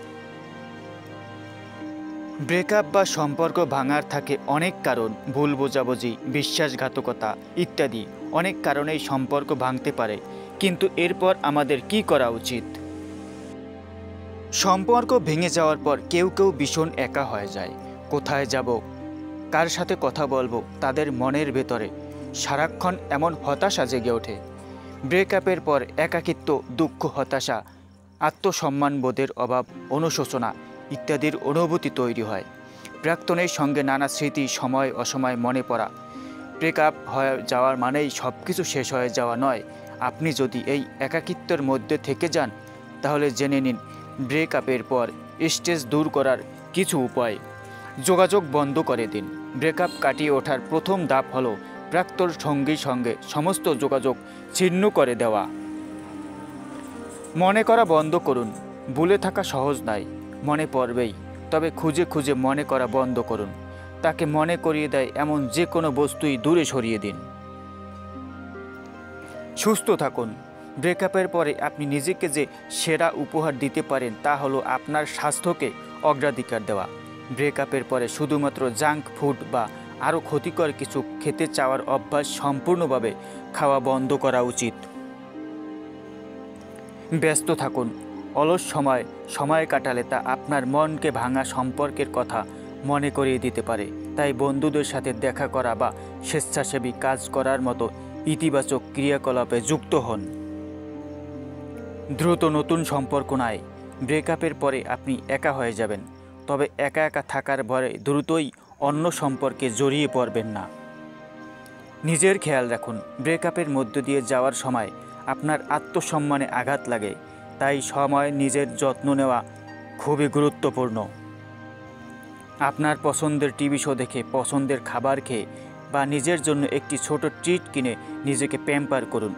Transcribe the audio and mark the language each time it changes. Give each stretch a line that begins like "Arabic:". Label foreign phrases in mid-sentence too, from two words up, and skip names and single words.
Bangla: ব্রেকআপ বা সম্পর্ক ভাঙার থাকে অনেক কারণ, ভুল বোঝাবুঝি, বিশ্বাসঘাতকতা ইত্যাদি অনেক কারণেই সম্পর্ক ভাঙতে পারে। কিন্তু এরপর আমাদের কি করা উচিত? সম্পর্ক ভেঙে যাওয়ার পর কেউ কেউ ভীষণ একা হয়ে যায়। কোথায় যাবো, কার সাথে কথা বলবো, তাদের মনের ভেতরে সারাক্ষণ এমন হতাশা জেগে ওঠে। ব্রেকআপের পর একাকীত্ব, দুঃখ, হতাশা, আত্মসম্মানবোধের অভাব, অনুশোচনা ইত্যাদির অনুভূতি তৈরি হয়। প্রাক্তনের সঙ্গে নানা স্মৃতি সময় অসময় মনে পড়া। ব্রেকআপ হয়ে যাওয়ার মানেই সবকিছু শেষ হয়ে যাওয়া নয়। আপনি যদি এই একাকীত্বের মধ্য থেকে যান তাহলে জেনে নিন ব্রেকআপের পর স্ট্রেস দূর করার কিছু উপায়। যোগাযোগ বন্ধ করে দিন। ব্রেকআপ কাটিয়ে ওঠার প্রথম ধাপ হলো প্রাক্তন সঙ্গীর সঙ্গে সমস্ত যোগাযোগ ছিন্ন করে দেওয়া। মনে করা বন্ধ করুন। ভুলে থাকা সহজ নয়, মনে পড়বেই, তবে খুঁজে খুঁজে মনে করা বন্ধ করুন। তাকে মনে করিয়ে দেয় এমন যে কোনো বস্তুই দূরে সরিয়ে দিন। সুস্থ থাকুন। ব্রেকআপের পরে আপনি নিজেকে যে সেরা উপহার দিতে পারেন তা হলো আপনার স্বাস্থ্যকে অগ্রাধিকার দেওয়া। ব্রেকআপের পরে শুধুমাত্র
English: junk food
Bangla: বা আরো ক্ষতিকর কিছু খেতে চাওয়ার অভ্যাস সম্পূর্ণভাবে খাওয়া বন্ধ করা উচিত। ব্যস্ত থাকুন। অলস সময় কাটালে তা আপনার মন কে ভাঙা সম্পর্কের কথা মনে করিয়ে দিতে পারে। তাই বন্ধুদের সাথে দেখা করা বা স্বেচ্ছাসেবী কাজ করার মতো ইতিবাচক ক্রিয়াকলাপে যুক্ত হন। দ্রুত নতুন সম্পর্ক নয়। ব্রেকআপের পরে আপনি একা হয়ে যাবেন, তবে একা একা থাকার ভরে দ্রুতই অন্য সম্পর্কে জড়িয়ে পড়বেন না। নিজের খেয়াল রাখুন। ব্রেকআপের মধ্য দিয়ে যাওয়ার সময় আপনার আত্মসম্মানে আঘাত লাগে, তাই সময় নিজের যত্ন নেওয়া খুবই গুরুত্বপূর্ণ। আপনার পছন্দের
English: TV show
Bangla: দেখে, পছন্দের খাবার খেয়ে বা নিজের জন্য একটি ছোট ট্রিট কিনে নিজেকে প্যাম্পার করুন।